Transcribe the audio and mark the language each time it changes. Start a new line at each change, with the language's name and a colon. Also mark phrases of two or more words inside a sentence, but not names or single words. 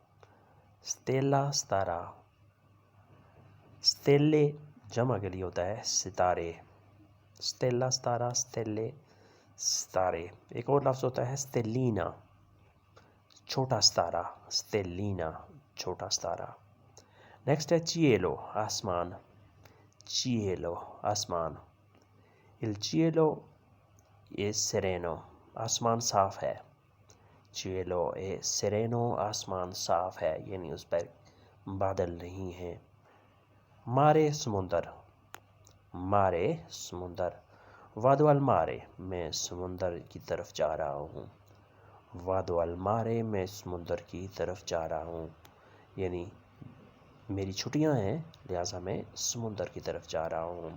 Urdu: سٹیلا ستارہ، سٹیلے جمع کے لیے ہوتا ہے ستارے، سٹیلا ستارہ، سٹیلے ستارے۔ ایک اور لفظ ہوتا ہے سٹیلینا، چھوٹا ستارہ، سٹیلینا چھوٹا ستارہ۔ نیکسٹ ہے چیلو، آسمان۔ چیلو آسمان،
Italian: il cielo è sereno،
Urdu: آسمان صاف ہے۔
Italian: cielo è sereno،
Urdu: آسمان صاف ہے، یعنی اس پر بادل نہیں ہیں۔ مارے سمندر۔ مارے سمندر،
Italian: vado al mare,
Urdu: میں سمندر کی طرف جا رہا ہوں۔
Italian: vado al mare,
Urdu: میں سمندر کی طرف جا رہا ہوں، یعنی میری چھٹیاں ہیں لہٰذا میں سمندر کی طرف جا رہا ہوں۔